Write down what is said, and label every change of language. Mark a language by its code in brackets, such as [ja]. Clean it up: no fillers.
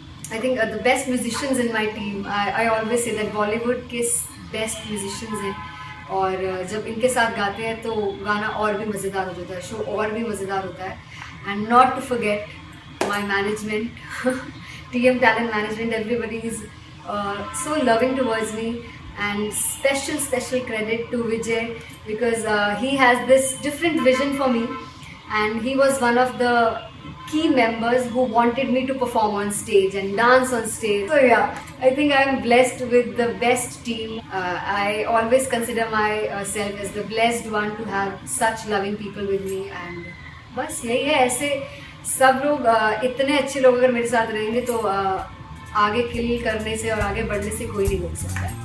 [en] I think the best musicians in my team, I always say that [hi] Bollywood के best musicians हैं और जब इनके साथ गाते हैं तो गाना और भी मज़ेदार हो जाता है, शो और भी मज़ेदार होता है. [en] And not to forget my management, TM Talent Management, everybody is so loving towards me, and special credit to Vijay because he has this different vision for me and he was one of the key members who wanted me to perform on stage and dance on stage. So yeah, I think I'm blessed with the best team. I always consider myself as the blessed one to have such loving people with me. [hi] And बस यही है, ऐसे सब लोग इतने अच्छे लोग अगर मेरे साथ रहेंगे तो आगे किल करने से और आगे बढ़ने से कोई नहीं रोक सकता है.